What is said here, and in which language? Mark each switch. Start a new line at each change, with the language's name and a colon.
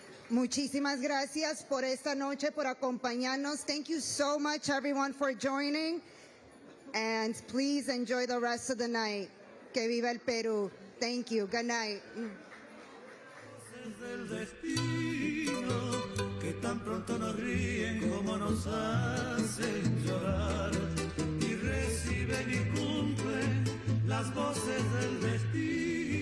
Spanish: Muchísimas gracias por esta noche, por acompañarnos.
English: Thank you so much, everyone, for joining. And please enjoy the rest of the night.
Spanish: Que viva el Perú.
English: Thank you. Good night.
Spanish: Del destino, que tan pronto nos ríen como nos hacen llorar, y reciben y cumplen las voces del destino.